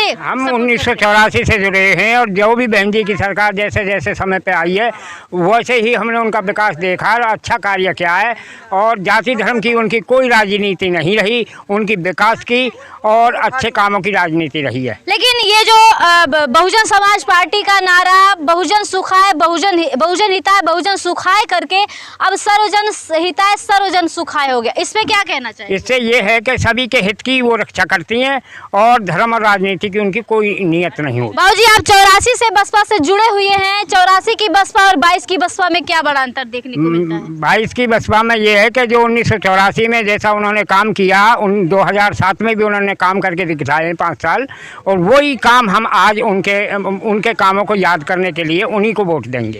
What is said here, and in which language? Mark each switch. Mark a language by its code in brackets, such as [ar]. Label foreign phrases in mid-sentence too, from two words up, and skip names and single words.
[hi] हम 1984 से जुड़े हैं और जो भी बहन जी की सरकार जैसे जैसे समय पे आई है वैसे ही हमने उनका विकास देखा और अच्छा कार्य किया है। और जाति धर्म की उनकी कोई राजनीति नहीं रही, उनकी विकास की और अच्छे कामों की राजनीति रही है। लेकिन ये जो बहुजन समाज पार्टी का नारा [sa] बहुजन सुखाय, बहुजन हिताय, बहुजन सुखाय [hi] करके अब [sa] सर्वजन हिताय, सर्वजन सुखाय [hi] हो गया, इस पे क्या कहना चाहिए? इससे ये है कि सभी के हित की वो रक्षा करती हैं और धर्म और राजनीति की उनकी कोई नियत नहीं होती। बाबूजी, आप 84 से बसपा से जुड़े हुए हैं, 84 की बसपा और 22 की बसपा में क्या बड़ा अंतर देखने को मिलता है? 22 की बसपा में ये है कि जो 1984 में जैसा उन्होंने काम किया, 2007 में भी उन्होंने काम करके दिखाए 5 साल, और वही काम हम आज उनके कामों को याद करने के लिए उन्हीं को वोट देंगे।